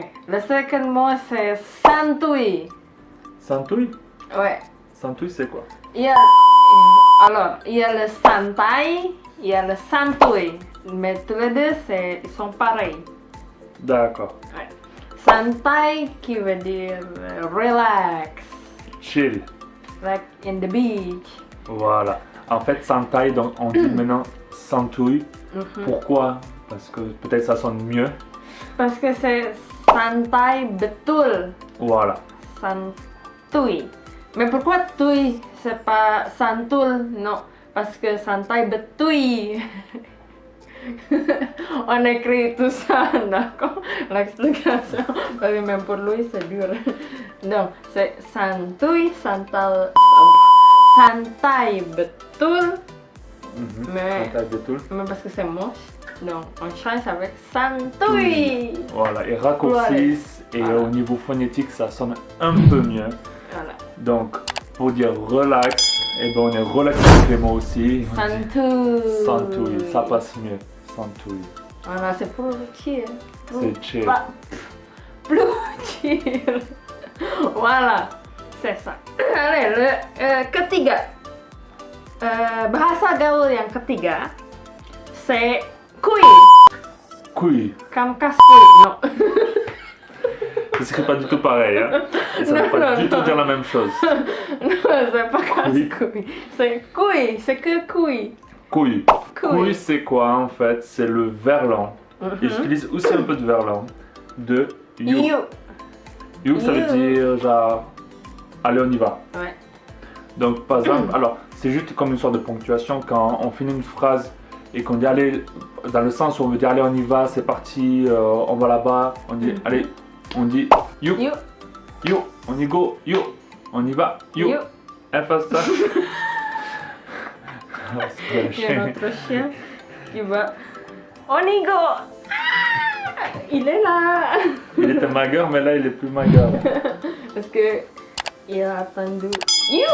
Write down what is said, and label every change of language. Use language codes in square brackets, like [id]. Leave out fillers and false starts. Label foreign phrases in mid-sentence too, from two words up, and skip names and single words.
[fr] Le second mot, c'est santuy. Santouille? Ouais. Santouille, c'est quoi? Alors, il y a le santai, il y a le santuy. Mais tous les deux, ils sont pareils. D'accord. Ouais. Santai qui veut dire relax, Chill. [en] like in the beach. [fr] Voilà. En fait, santai, donc on dit maintenant santouille. Mhm. Pourquoi? Parce que peut-être ça sonne mieux. Parce que c'est [id] santai betul, [fr] Voilà. santuy. Mais pourquoi tuy? C'est pas santul, non. Parce que [id] santai betuy. [fr] On écrit tout ça, d'accord? L'explication. Parce que même pour lui, c'est dur. Non, c'est santuy, [id] santai betul. [fr] Mais- [id] Santai betul. [fr] Mais parce que c'est moche, donc on change avec santuy. Voilà. Et raccourcissent. Et Voilà. au niveau phonétique, ça sonne un peu mieux. Voilà. Donc, pour dire relax, et ben on est relax avec les mots aussi. On dit Santuy. Santouille, ça passe mieux. Santouille. Voilà, c'est pour chill. C'est chill. Pas- Plus chill. Voilà, c'est ça. Allez, le [id] ketiga. Bahasa gaul yang ketiga, [fr] c'est kui. Couille. Kamkas kui. Non. Ça s'écrit pas du tout pareil, hein. Et ça ne veut pas du tout dire la même chose. Non, c'est pas casse-couille. C'est couille, c'est que couille. Couille. Couille, c'est quoi en fait? C'est le verlan. Et j'utilise aussi un peu de verlan. De you. You. You, ça veut dire genre, allez, on y va. Ouais. Donc, par exemple, alors, c'est juste comme une sorte de ponctuation quand on finit une phrase et qu'on dit allez, dans le sens où on veut dire allez, on y va, c'est parti, on va là-bas, on dit allez, on dit you, You. you, on y go, you, on y va, you. You. Elle fait ça. Il y a notre chien qui va. On y go! Ah, il est là! Il était maigre, mais là il est plus maigre. Parce que il a attendu. You!